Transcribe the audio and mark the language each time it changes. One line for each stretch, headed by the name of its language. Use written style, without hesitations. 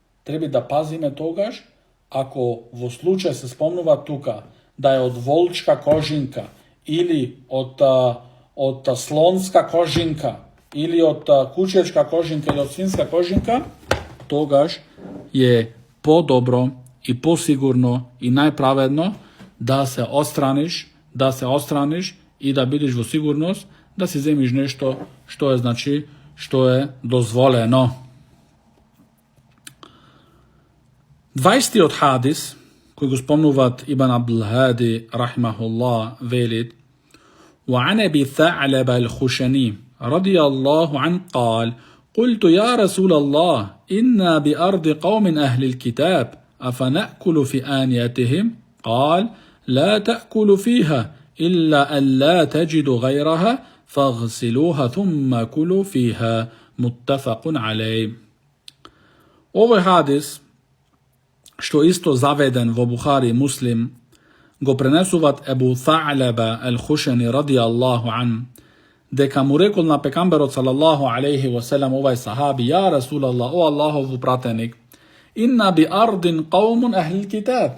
Macedonian: Треба да пазиме тогаш, ако во случај се спомнува тука да е од волчка кожинка, или од слонска кожинка, или од кучечка кожинка, или од свинска кожинка, тогаш е подобро и посигурно и најправедно да се отстраниш и да бидеш во сигурност да си земиш нешто што е, значи, што е дозволено. 20-тиот хадис, кој го спомнуваат Ибн Абдул Хади рахимахуллах, велит:
Arabic: وعن أبي ثعلبة الخشني رضي الله عنه قال: قلت يا رسول الله إنا بأرض قوم أهل الكتاب أفنأكل في آنيتهم؟ قال: لا تأكل فيها إلا أن لا تجدوا غيرها فاغسلوها ثم كلوا فيها. متفق عليه.
Macedonian: Овој хадис, што исто заведен во Бухари и Муслим, го пренесуваат Ебу Та'лаба ал-Хушани радијаллаху ан, дека му рекол на пекамберот салаллаху алейхи ва селем овај сахаби: ја Расулаллах, о Аллахов пратеник,
Arabic: инна би ардин қаумун ахлил китаб.